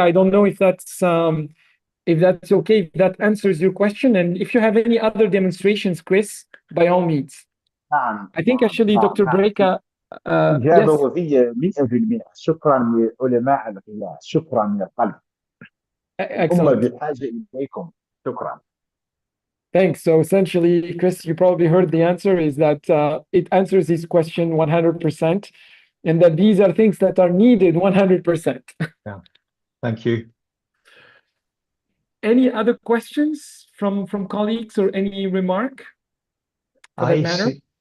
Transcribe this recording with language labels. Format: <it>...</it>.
<en>I don't know if that's okay, if that answers your question. And if you have any other demonstrations, Chris, by all means. I think actually Dr. Breaker,</en> <ar>إجابة</ar> <en>yes.</en> <ar>وفية 100%. شكرا لعلماء الغذاء، شكرا من القلب. هم بحاجة إليكم. شكرا.</ar> <en>Thanks. So essentially, Chris, you probably heard the answer is that it answers this question 100%, and that these are things that are needed 100%. Yeah. Thank you. Any other questions from colleagues or any remark for that matter?</en>